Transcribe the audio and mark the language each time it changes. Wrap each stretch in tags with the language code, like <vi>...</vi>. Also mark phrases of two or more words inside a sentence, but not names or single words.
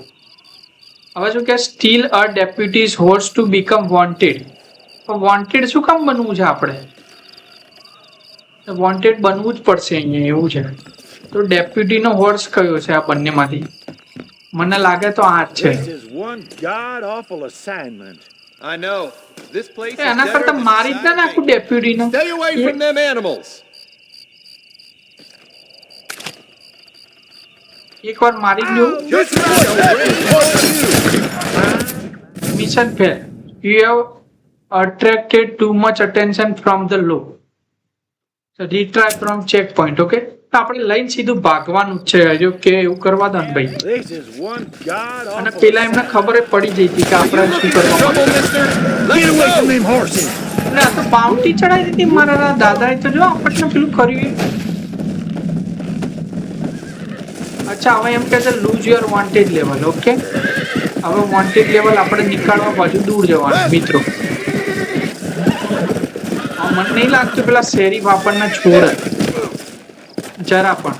<gu>હવે શું કે</gu> <en>steal a deputy's horse to become wanted.</en> <gu>વોન્ટેડ શું કામ બનવું છે આપણે? વોન્ટેડ બનવું જ પડશે અહીંયા, એવું છે. તો ડેપ્યુટીનો હોર્સ કયો છે આ બંનેમાંથી? મને લાગે તો આ જ છે.</gu> <en>This is one god awful assignment. I know. This place is</en> <gu>એના</gu> <en>better</en> <gu>કરતા</gu> <en>than</en> <gu>મારી જ ના નાખું ડેપ્યુટીને.</gu> <en>Stay away from them animals.</en> <gu>એકવાર મારી જ દઉં.</gu> <en>Just mission fail. you have attracted too much attention from the law. retry from check point.</en> <gu>ઓકે, તો આપણે લઈને સીધું ભાગવાનું જ છે. જો કે એવું કરવા દો ને ભાઈ.</gu> <en>This is one god</en> <gu>અને</gu> <en>awful.</en> <gu>પેલા એમને ખબર પડી જઈ હતી કે આપણે શું કરવાનું.</gu> <en>Get away from them horses!</en> <gu>એટલે આ તો બાઉન્ટી ચડાવી દીધી મારા દાદાએ. તો જો આપણને પેલું કર્યું. અચ્છા, હવે એમ કે છે</gu> <en>lose your wanted level.</en> <gu>ઓકે, હવે</gu> <en>wanted level</en> <gu>આપણે નીકાળવા બાજુ દૂર જવાનું મિત્રો. મને નહીં લાગતું પેલા શેરીફ આપણને છોડે જરા પણ.</gu>